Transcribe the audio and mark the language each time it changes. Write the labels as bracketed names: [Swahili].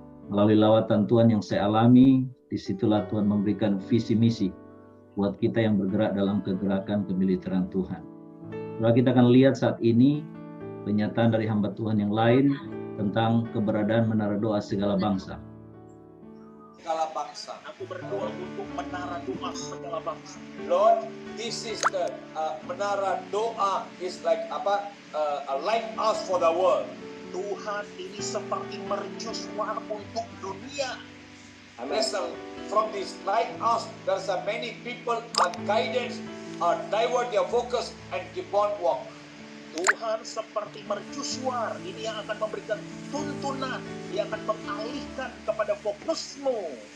[Indonesian] Melalui lawatan Tuhan yang saya alami, disitulah Tuhan memberikan visi misi buat kita yang bergerak dalam kegerakan kemiliteran Tuhan. Lalu kita akan lihat saat ini penyataan dari hamba Tuhan yang lain tentang keberadaan Menara Doa Segala Bangsa. Segala bangsa. Aku berdoa untuk Menara Doa Segala Bangsa. [English] Lord, this is the Menara Doa is like apa? A lighthouse for the world. [Indonesian] Tuhan, ini seperti mercusuar untuk dunia. [English] Listen, from this lighthouse, there's a many people are guided, divert their focus and keep on walk. [Indonesian] Tuhan seperti mercusuar, ini yang akan memberikan tuntunan, yang akan mengalihkan kepada fokusmu.